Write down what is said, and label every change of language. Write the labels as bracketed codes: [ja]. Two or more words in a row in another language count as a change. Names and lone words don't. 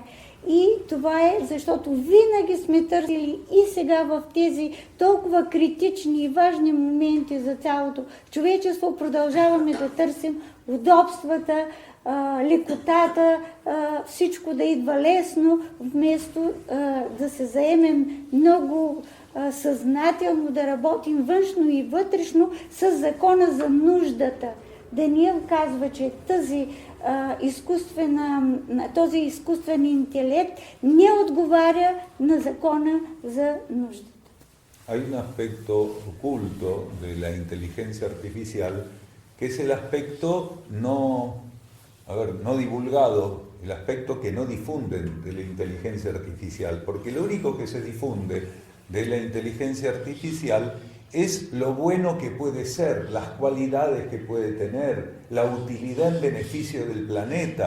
[bg] И това е, защото винаги сме търсили и сега в тези толкова критични и важни моменти за цялото човечество продължаваме да търсим удобствата, лекотата, всичко да идва лесно, вместо да се заемем много съзнателно, да работим външно и вътрешно с закона за нуждата. Даниел казва, че този изкуствен интелект не отговаря на закона за нуждата. [es] Hay un aspecto oculto de la inteligencia artificial que es el aspecto no divulgado, el aspecto que no difunden de la inteligencia artificial, porque lo único que se difunde de la inteligencia artificial es lo bueno que puede ser, las cualidades que puede tener, la utilidad en beneficio del planeta.